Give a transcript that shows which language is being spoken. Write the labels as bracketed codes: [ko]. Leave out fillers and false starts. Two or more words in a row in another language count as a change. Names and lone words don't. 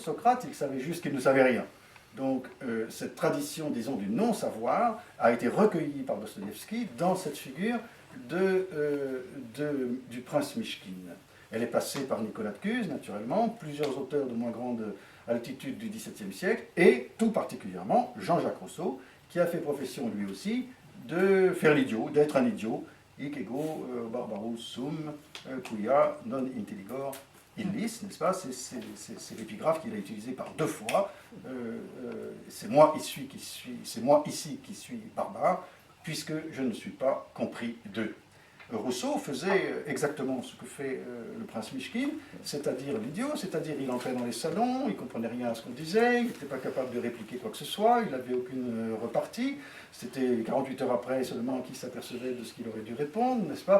[fr] Socrate, il savait juste qu'il ne savait rien. Donc cette tradition, disons, du non-savoir a été recueillie par Dostoïevski dans cette figure du prince Mychkine. Elle est passée par Nicolas de Cuse, naturellement, plusieurs auteurs de moins grande altitude du XVIIe siècle, et tout particulièrement Jean-Jacques Rousseau, qui a fait profession lui aussi de faire l'idiot, d'être un idiot, [la] hic ego barbarus sum quia non intelligor illis, [fr] n'est-ce pas? C'est l'épigraphe qu'il a utilisé par 2 fois. C'est moi ici qui suis barbare, puisque je ne suis pas compris d'eux. Rousseau faisait exactement ce que fait le prince Mychkine, c'est-à-dire l'idiot, c'est-à-dire il entrait dans les salons, il ne comprenait rien à ce qu'on disait, il n'était pas capable de répliquer quoi que ce soit, il n'avait aucune repartie, c'était 48 heures après seulement qu'il s'apercevait de ce qu'il aurait dû répondre, n'est-ce pas?